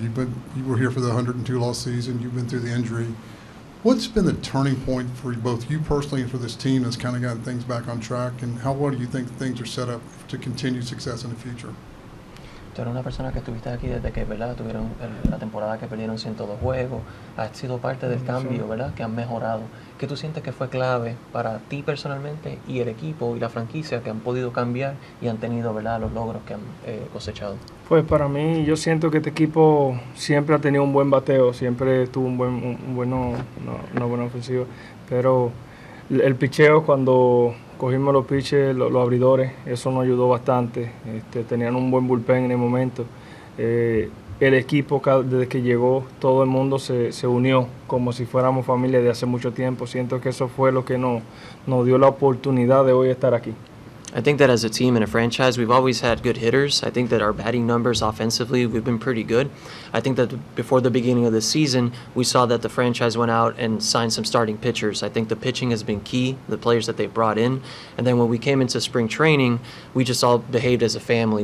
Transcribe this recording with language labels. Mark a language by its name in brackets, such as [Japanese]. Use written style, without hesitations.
[English] You were here for the 102-loss season. You've been through the injury. What's been the turning point for both you personally and for this team that's kind of gotten things back on track, and how well do you think things are set up to continue success in the future? [Spanish] Tú eres una persona que estuviste aquí desde que, ¿verdad? Tuvieron la temporada que perdieron 102 juegos. Has sido parte del cambio, ¿verdad? Que han mejorado. ¿Qué tú sientes que fue clave para ti personalmente y el equipo y la franquicia que han podido cambiar y han tenido, ¿verdad? Los logros que han cosechado. Pues para mí, yo siento que este equipo siempre ha tenido un buen bateo, siempre tuvo una buena ofensiva, pero el picheo, cuando cogimos los pitches, los abridores, eso nos ayudó bastante. Tenían un buen bullpen en el momento. El equipo, desde que llegó, todo el mundo se unió como si fuéramos familia de hace mucho tiempo. Siento que eso fue lo que nos dio la oportunidad de hoy estar aquí. [English] I think that as a team and a franchise, we've always had good hitters. I think that our batting numbers offensively, we've been pretty good. I think that before the beginning of the season, we saw that the franchise went out and signed some starting pitchers. I think the pitching has been key, the players that they brought in. And then when we came into spring training, we just all behaved as a family.